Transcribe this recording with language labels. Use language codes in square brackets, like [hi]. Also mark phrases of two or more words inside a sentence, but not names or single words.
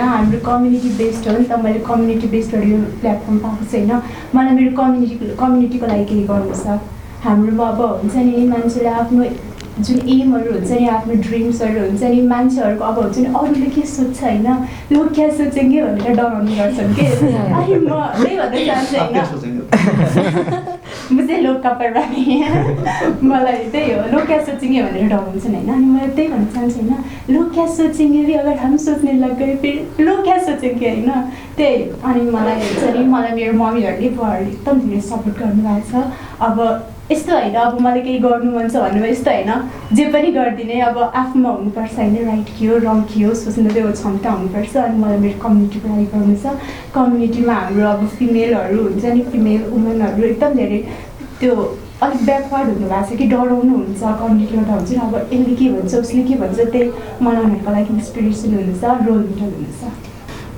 [ne] हाम्रो कम्युनिटी बेस्ड हो नि त मैले कम्युनिटी बेस्डहरू यो प्लेटफर्म पाएको छैन मलाई मेरो कम्युनिटीको लागि केही गर्नु छ हाम्रोमा अब हुन्छ नि मान्छेले आफ्नो जुन एमहरू हुन्छ नि आफ्नो ड्रिम्सहरू हुन्छ नि मान्छेहरूको अब हुन्छ नि अरूले के सोध्छ होइन [hi] लोक क्या [ne] सोचेंगे भनेर डराउने गर्छन् कि अनि म त्यही भन्न चाहन्छु होइन [hi] मुझे लोग का परवाह नहीं है [ne] मलाई त्यही हो [hi] लोग क्या सोचेंगे [ne] भनेर डराउँछन् होइन अनि मैले त्यही भन्न चाहन्छु होइन लोग [hi] क्या सोचेंगे भी अगर हम सोच्ने लग गए फिर लोग क्या सोचेंगे [ne] होइन त्यही अनि मलाई हुन्छ नि मलाई मेरो मम्मीहरूले बुवाहरूले एकदम धेरै सपोर्ट गर्नुभएको छ अब यस्तो होइन अब मलाई केही गर्नु मन छ भन्नुमा यस्तो होइन जे पनि गरिदिने अब आफूमा हुनुपर्छ होइन राइट के हो रङ के हो सोच्नु त्यो क्षमता हुनुपर्छ अनि मलाई मेरो कम्युनिटीको लागि गर्नु छ कम्युनिटीमा हाम्रो अब फिमेलहरू हुन्छ नि फिमेल वुमेनहरू एकदम धेरै त्यो अलिक ब्याकवर्ड हुनुभएको छ कि डराउनुहुन्छ कम्युनिटीबाट हुन्छ नि अब यसले के भन्छ उसले के भन्छ त्यही मलाई उनीहरूको लागि इन्सपिरेसन हुनुहुन्छ [en] role model [ne] हुनुहुन्छ